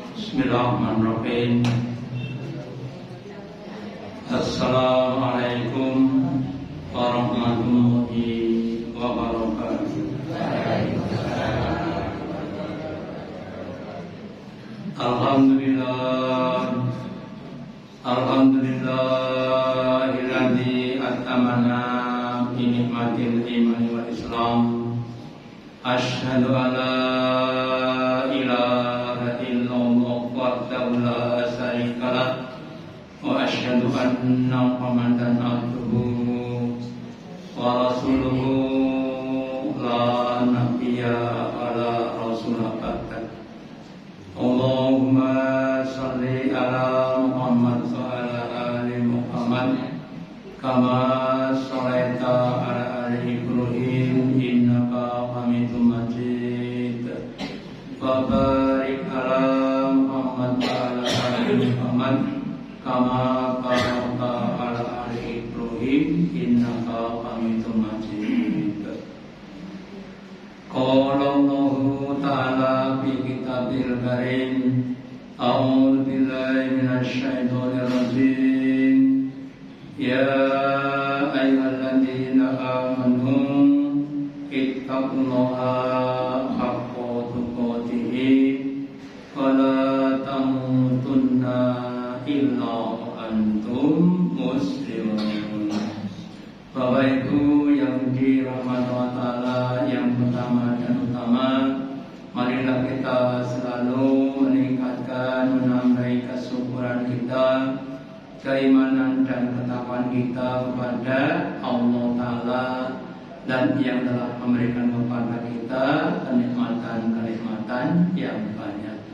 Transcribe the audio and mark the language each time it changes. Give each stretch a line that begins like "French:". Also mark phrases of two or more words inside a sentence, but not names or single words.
Arabic: بسم الله الرحمن الرحيم. السلام عليكم ورحمة الله وبركاته. الحمد لله الذي أتمنا بنعمة الإيمان والإسلام. أشهد أن لا إله إلا الله وحده لا شريك له وأشهد أن محمدا عبده ورسوله لا نبي على رسول الله بعد. اللهم صل على محمد وعلى آل محمد كما صليت على آل إبراهيم إنك حميد مجيد. وبارك على محمد وعلى آل محمد كما باركت على آل إبراهيم إنك حميد مجيد. قال الله تعالى في الكتاب الكريم. أعوذ بالله من الشيطان الرجيم. يا أيها الذين آمنوا اتقوا الله حق تقاته ولا تموتن إلا وأنتم مسلمون.
Indonesian: Bapak Ibu yang dirahmati
Arabic: الله تعالى,
Indonesian: yang pertama dan utama, marilah kita selalu meningkatkan, menambah kesyukuran kita, keimanan dan ketakwaan kita kepada
Arabic: الله تعالى,
Indonesian: dan yang telah memberikan kepada kita kenikmatan-kenikmatan yang banyak.